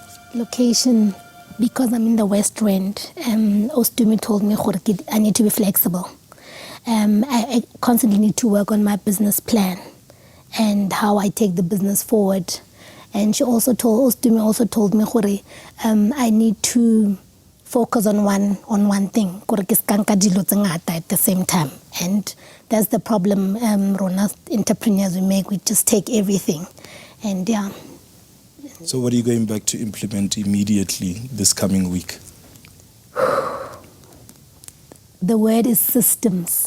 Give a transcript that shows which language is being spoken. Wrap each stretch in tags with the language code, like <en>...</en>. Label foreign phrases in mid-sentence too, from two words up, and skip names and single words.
<en>Location, because I'm in the West Rand, Ostumi told me I need to be flexible. I constantly need to work on my business plan and how I take the business forward. And she also told me, I need to focus on one thing</en> <tn>gore ke ska nka dilo tse ngata</tn> <en>at the same time, and that's the problem rona entrepreneurs we make. We just take everything, and yeah. So what are you going back to implement immediately this coming week? The word is systems.</en>